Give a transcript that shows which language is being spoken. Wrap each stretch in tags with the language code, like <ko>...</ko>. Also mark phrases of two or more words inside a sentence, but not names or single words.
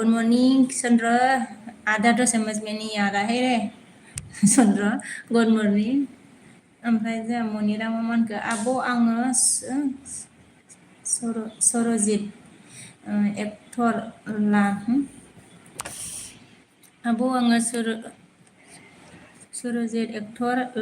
<hi>मॉर्निंग चंद्र आधा तो समझ में नहीं आ रहा है रे चंद्र</hi> <en>good morning</en> <brx>ओमफ्राय जोंहा मनिरा मामानखौ आब' आङो सरजित एक्टर आब' आङो सरजित एक्टर</brx>